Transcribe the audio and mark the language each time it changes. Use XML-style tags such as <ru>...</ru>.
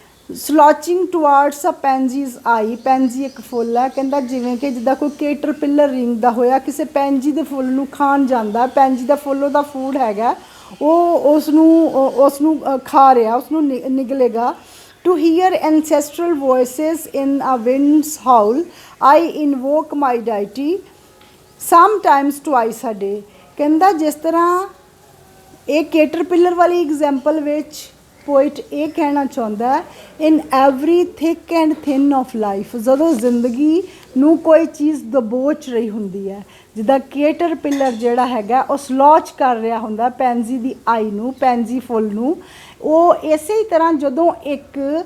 <en>slouching towards a pansies ਆਈ,</en> <pa>ਪੈਨਜੀ ਇੱਕ ਫੁੱਲ ਹੈ, ਕਹਿੰਦਾ ਜਿਵੇਂ ਕਿ ਜਿੱਦਾਂ ਕੋਈ ਕੇਟਰਪਿਲਰ ਰਿੰਗਦਾ ਹੋਇਆ ਕਿਸੇ ਪੈਨਜੀ ਦੇ ਫੁੱਲ ਨੂੰ ਖਾਣ ਜਾਂਦਾ, ਪੈਨਜੀ ਦਾ ਫੁੱਲ ਉਹਦਾ ਫੂਡ ਹੈਗਾ, ਉਹ ਉਸ ਨੂੰ ਖਾ ਰਿਹਾ, ਉਸ ਨੂੰ ਨਿਗਲੇਗਾ।</pa> <en>To hear ancestral voices in a wind's howl, I invoke my deity sometimes twice a day।</en> <pa>ਕਹਿੰਦਾ ਜਿਸ ਤਰ੍ਹਾਂ ਇਹ ਕੇਟਰਪਿਲਰ ਵਾਲੀ ਐਗਜ਼ਾਮਪਲ ਵਿੱਚ ਪੋਇਟ ਇਹ ਕਹਿਣਾ ਚਾਹੁੰਦਾ ਹੈ,</pa> <en>in every thick and thin of life,</en> <pa>ਜਦੋਂ ਜ਼ਿੰਦਗੀ ਨੂੰ ਕੋਈ ਚੀਜ਼ ਦਬੋਚ ਰਹੀ ਹੁੰਦੀ ਹੈ, ਜਿੱਦਾਂ ਕੇਟਰਪਿਲਰ ਜਿਹੜਾ ਹੈਗਾ ਉਹ ਸਲੋਚ ਕਰ ਰਿਹਾ ਹੁੰਦਾ ਪੈਨਜੀ ਦੀ ਆਈ ਨੂੰ, ਪੈਨਜੀ ਫੁੱਲ ਨੂੰ, ਉਹ ਇਸੇ ਹੀ ਤਰ੍ਹਾਂ ਜਦੋਂ ਇੱਕ</pa>